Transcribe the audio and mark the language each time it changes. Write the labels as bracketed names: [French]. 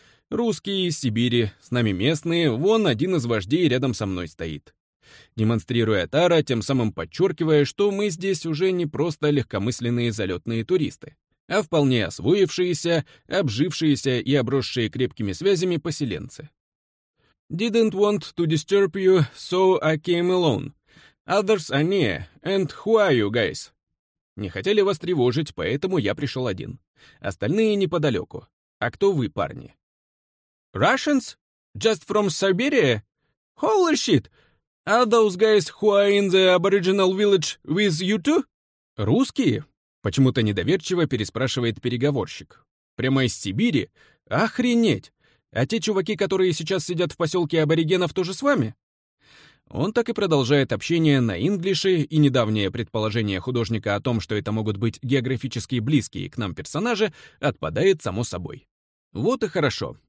[Russian] Русские из Сибири, с нами местные, вон один из вождей рядом со мной стоит». Демонстрируя Тара, тем самым подчеркивая, что мы здесь уже не просто легкомысленные залетные туристы, а вполне освоившиеся, обжившиеся и обросшие крепкими связями поселенцы. [English] «Didn't want to disturb you, so I came alone. Others are near. And who are you, guys?» [Russian] «Не хотели вас тревожить, поэтому я пришел один. Остальные неподалеку. А кто вы, парни?» [English] «Russians? Just from Siberia? Holy shit! Are those guys who are in the Aboriginal village with you too?» [Russian] «Русские?» — почему-то недоверчиво переспрашивает переговорщик. «Прямо из Сибири? Охренеть! А те чуваки, которые сейчас сидят в поселке аборигенов, тоже с вами?» Он так и продолжает общение на инглише, и недавнее предположение художника о том, что это могут быть географически близкие к нам персонажи, отпадает само собой. «Вот и хорошо.